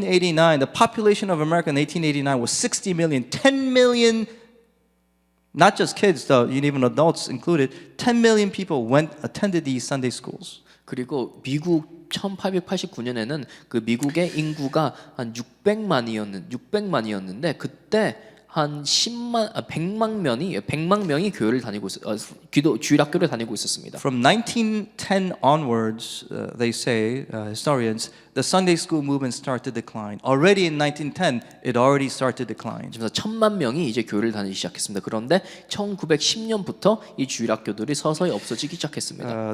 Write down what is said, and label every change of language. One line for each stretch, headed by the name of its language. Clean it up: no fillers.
English: 1889, the population of America in 1889 was 60 million. 10 million, not just kids though, even adults included, 10 million people attended these Sunday schools.
Korean: 그리고 미국 1889년에는 그 미국의 인구가 한 600만이었는데 그때 한 100만 명이 교회를 다니고 주일학교를 다니고 있었습니다.
English: From 1910 onwards, they say, historians, the Sunday school movement started to decline. Already in 1910, it already started to decline.
Korean: 그래서 1,000만 명이 이제 교회를 다니기 시작했습니다. 그런데 1910년부터 이 주일학교들이 서서히 없어지기 시작했습니다.